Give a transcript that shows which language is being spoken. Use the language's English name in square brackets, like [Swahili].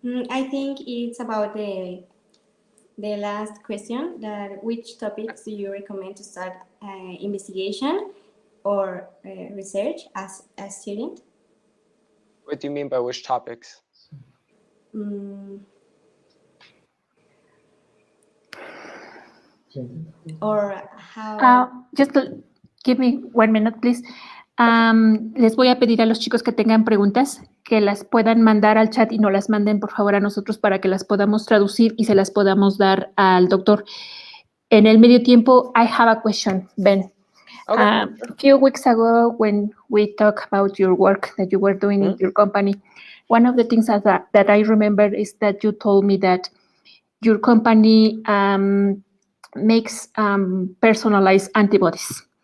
[English] I think it's about the last question, that which topics do you recommend to start investigation or research as a student? What do you mean by which topics? Or how... Just give me 1 minute, please. [Spanish] Les voy a pedir a los chicos que tengan preguntas que las puedan mandar al chat y no las manden, por favor, a nosotros para que las podamos traducir y se las podamos dar al doctor. En el medio tiempo, [English] I have a question, Ben. Okay. A few weeks ago, when we talked about your work that you were doing in your company, one of the things that I remember is that you told me that your company makes personalized antibodies.